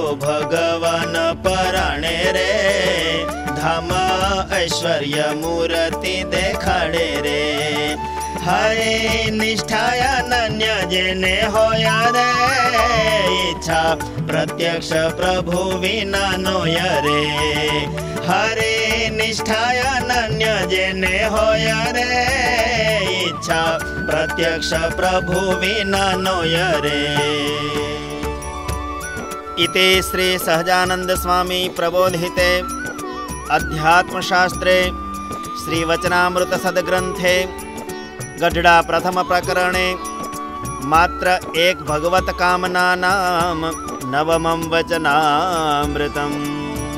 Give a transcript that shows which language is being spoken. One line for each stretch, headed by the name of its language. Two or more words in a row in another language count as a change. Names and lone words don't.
Gujarati: ભગવાન પરાણે રે, ધામ ઐશ્વર્ય મૂર્તિ દેખાડે રે, હરે નિષ્ઠા અનન્ય જેને હોયા રે, ઈચ્છા પ્રત્યક્ષ પ્રભુ વિના નોય રે, હરે નિષ્ઠા અનન્ય જેને હોયા રે, ઈચ્છા પ્રત્યક્ષ પ્રભુ વિના નોય રે.
Sanskrit: इति श्री सहजानंद स्वामी प्रबोधिते अध्यात्मशास्त्रे श्रीवचनामृत सद्ग्रंथे गढ़ड़ा प्रथम प्रकरणे मात्र एक भगवत कामना नाम नवमं वचनामृतम्.